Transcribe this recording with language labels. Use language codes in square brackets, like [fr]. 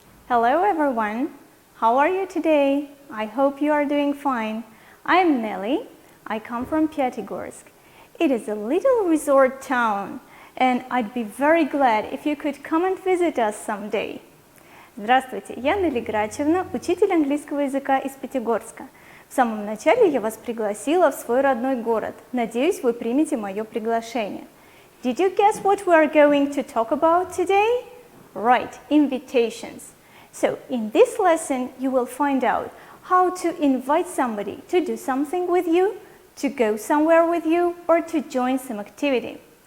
[en] Hello everyone, how are you today? I hope you are doing fine. I'm Nelly, I come from Pятигорск. It is a little resort town and I'd be very glad if you could come and visit us someday. [ru] Здравствуйте, я Нелли Грачьевна, учитель английского языка из Пятигорска. В самом начале я вас пригласила в свой родной город. Надеюсь, вы примете мое приглашение. [en] Did you guess what we are going to talk about today? Right, invitations. So, in this lesson, you will find out how to invite somebody to do something with you, to go somewhere with you, or to join some activity.